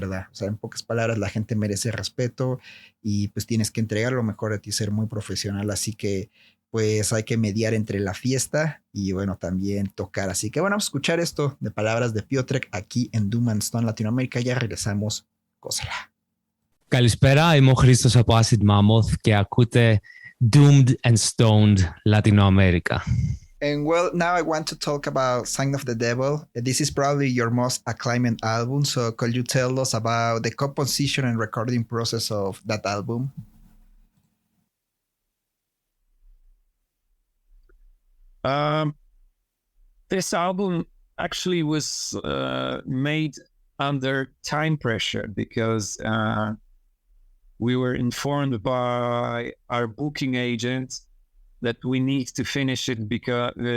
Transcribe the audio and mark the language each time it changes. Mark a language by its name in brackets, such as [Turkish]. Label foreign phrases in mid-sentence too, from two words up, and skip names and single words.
[Spanish] O sea, en pocas palabras, la gente merece respeto y pues tienes que entregar lo mejor de ti, ser muy profesional. Así que pues hay que mediar entre la fiesta y bueno, también tocar. Así que bueno, vamos a escuchar esto de palabras de Piotrek aquí en Doom and Stone Latinoamérica. Ya regresamos. Gózala. [Greek] Καλησπέρα, είμαι ο Χρήστος από Acid Mammoth και ακούτε Doomed and Stoned Latin America. [English] And well, now I want to talk about Sign of the Devil. This is probably your most acclaimed album. So could you tell us about the composition and recording process of that album? This album actually was made under time pressure because we were informed by our booking agent that we need to finish it because